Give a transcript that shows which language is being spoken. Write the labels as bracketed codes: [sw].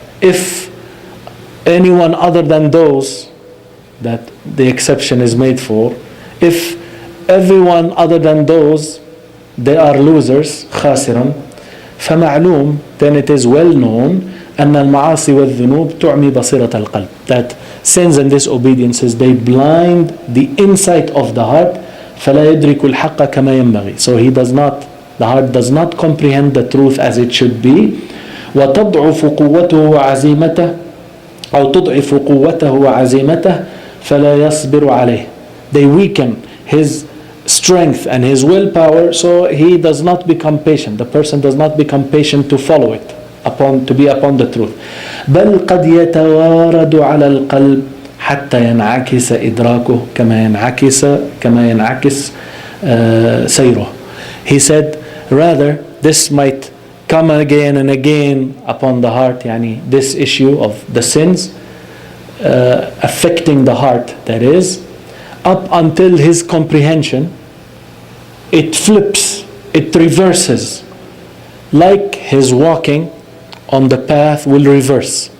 [en] If anyone other than those that the exception is made for, if everyone other than those, they are losers, [ar] خاسرًا, فمعلوم, [en] then it is well known, [ar] أن المعاصي والذنوب تعمي بصيرة القلب, [en] that sins and disobediences, they blind the insight of the heart, [ar] فلا يدرك الحق كما ينبغي. [en] So the heart does not comprehend the truth as it should be. [ar] وتضعف قوته وعزيمته أو تضعف قوته وعزيمته فلا يصبر عليه. [en] They weaken his strength and his willpower, so he does not become patient. The person does not become patient to follow it, to be upon the truth. [ar] بل قد يتوارد على القلب حتى ينعكس إدراكه كما ينعكس سيره. [en] He said, rather, this might come again and again upon the heart, yani this issue of the sins affecting the heart, that is, up until his comprehension, it flips, it reverses, like his walking on the path will reverse.